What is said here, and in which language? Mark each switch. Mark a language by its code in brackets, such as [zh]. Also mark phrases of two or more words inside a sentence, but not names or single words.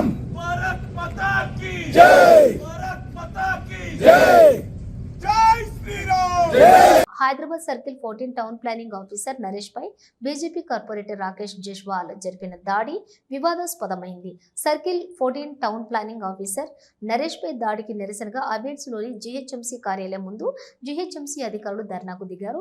[hi] भारत माता की जय, भारत माता की जय. जय श्रीराम. [te] హైదరాబాద్ సర్కిల్ 14 [en] town planning officer [te] నరేష్ పై బీజేపీ కార్పొరేటర్ రాకేష్ జైస్వాల్ జరిపిన దాడి వివాదాస్పదమైంది. సర్కిల్ 14 [en] town planning officer [te] నరేష్ పై దాడికి నిరసనగా అబేడ్స్ లోని జీహెచ్ఎంసీ కార్యాలయం ముందు జీహెచ్ఎంసీ అధికారులు ధర్నాకు దిగారు.